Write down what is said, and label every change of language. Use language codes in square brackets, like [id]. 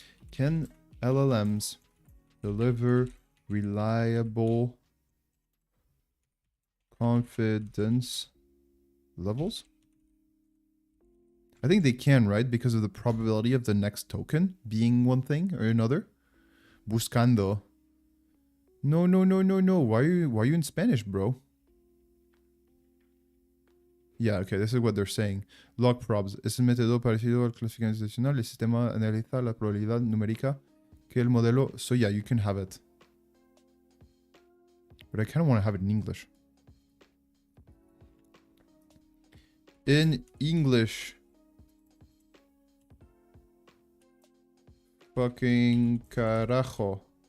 [en] Can LLMs deliver reliable confidence levels? I think they can, right? Because of the probability of the next token being one thing or another. [es] Buscando. No. [en] Why are you in Spanish, bro? Yeah, okay, this is what they're saying. Log probs. [es] Es un método parecido al clasificacional. El sistema analiza la probabilidad numérica que el modelo. [en] So yeah, you can have it. But I kind of want to have it in English. In English. Fucking carajo.